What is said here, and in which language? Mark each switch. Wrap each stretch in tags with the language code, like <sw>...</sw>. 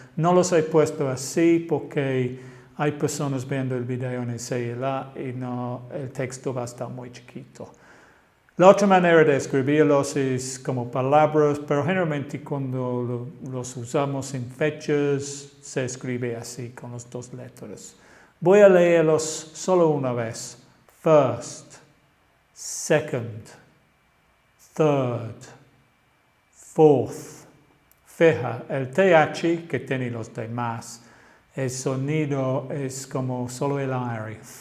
<es>No los he puesto así porque hay personas viendo el video en el celular y el texto va a estar muy chiquito. La otra manera de escribirlos es como palabras, pero generalmente cuando los usamos en fechas se escribe así con las dos letras. Voy a leerlos solo una vez.</es> <en>First, second, third, fourth.</en> <es>Fija, el TH que tiene los demás. El sonido es como solo el aire.</es>